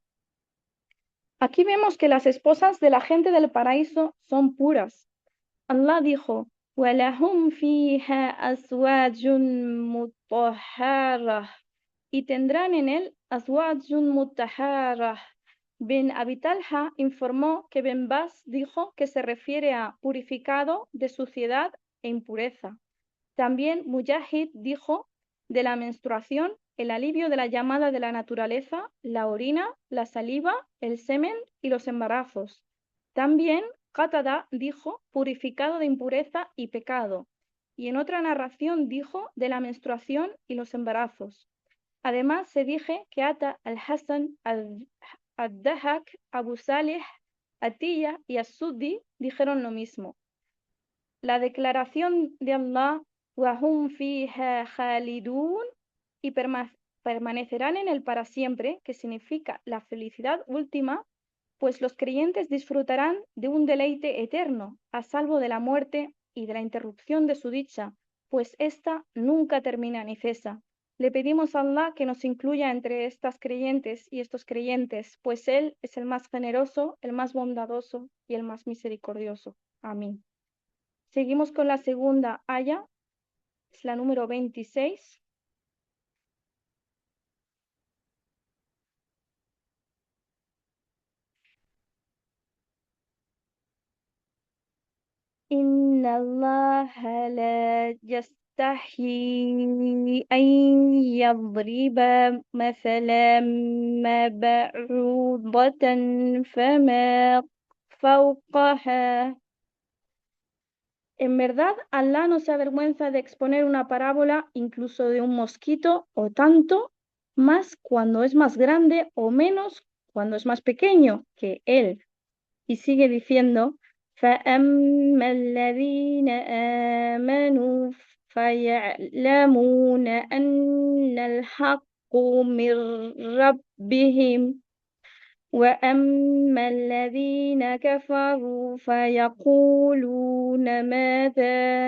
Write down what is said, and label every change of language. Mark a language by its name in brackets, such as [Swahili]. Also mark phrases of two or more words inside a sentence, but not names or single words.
[Spanish] Aquí vemos que las esposas de la gente del paraíso son puras. Allah dijo, [Arabic] وَلَهُمْ فِيهَا أَزْوَاجٌ مُطَهَّرَةٌ [Spanish] y tendrán en él [Arabic] أزواج مطهرة. [Spanish] Bin Abi Talha informó que Ben Bas dijo que se refiere a purificado de suciedad e impureza. También Mujahid dijo de la menstruación, el alivio de la llamada de la naturaleza, la orina, la saliva, el semen y los embarazos. También Qatada dijo purificado de impureza y pecado. Y en otra narración dijo de la menstruación y los embarazos. Además, se dije que Ata al-Hassan, al-Dahak, Abu Salih, Atiyah y As-Suddi dijeron lo mismo. La declaración de Allah, [Arabic] وَهُمْ فِيهَا خَالِدُونَ [Spanish] y permanecerán en él para siempre, que significa la felicidad última, pues los creyentes disfrutarán de un deleite eterno, a salvo de la muerte y de la interrupción de su dicha, pues ésta nunca termina ni cesa. Le pedimos a Allah que nos incluya entre estas creyentes y estos creyentes, pues Él es el más generoso, el más bondadoso y el más misericordioso. Amén. Seguimos con la segunda aya, es la número 26. [Arabic] إن الله لا يستحيي أن يضرب مثلا ما بعوضة فما فوقها. [Spanish] En verdad, Allah no se avergüenza de exponer una parábola incluso de un mosquito o tanto, más cuando es más grande o menos cuando es más pequeño que él. Y sigue diciendo, [Arabic] فَأَمَّا الَّذِينَ آمَنُوا فَيَعْلَمُونَ أَنَّ الْحَقَّ مِنْ رَبِّهِمْ وَأَمَّا الَّذِينَ كَفَرُوا فَيَقُولُونَ ماذا